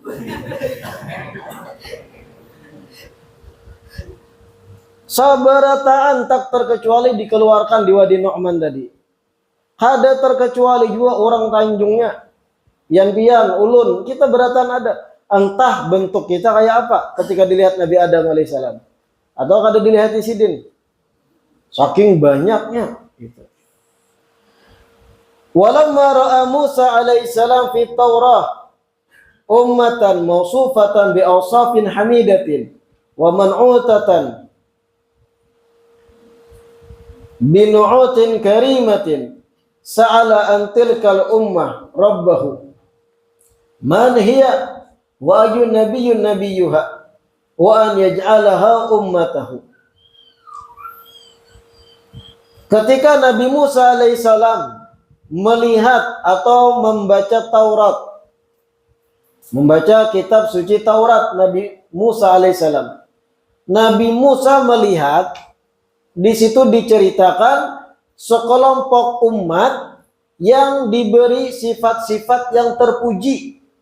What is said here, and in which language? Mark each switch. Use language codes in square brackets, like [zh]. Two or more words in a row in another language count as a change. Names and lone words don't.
[bjn] Sabarataan tak terkecuali dikeluarkan di Wadi Nu'man tadi. Ada terkecuali juga orang Tanjungnya. Yang pian, ulun, kita beratan ada. Entah bentuk kita kayak apa ketika dilihat Nabi Adam alaihissalam. Atau kada dilihat di Sidin. Saking banyaknya. Gitu. [ar] ولما رأى موسى عليه السلام في التوراة أمة موصوفة بأوصاف حميدة ومنعوتة بنعوت كريمة سأل أن تلك الأمة ربه من هي وأي نبي نبيها وأن يجعلها أمته. [id] Ketika Nabi Musa alaihissalam melihat atau membaca Taurat, membaca kitab suci Taurat Nabi Musa alaihissalam, Nabi Musa melihat di situ diceritakan sekelompok umat yang diberi sifat-sifat yang terpuji.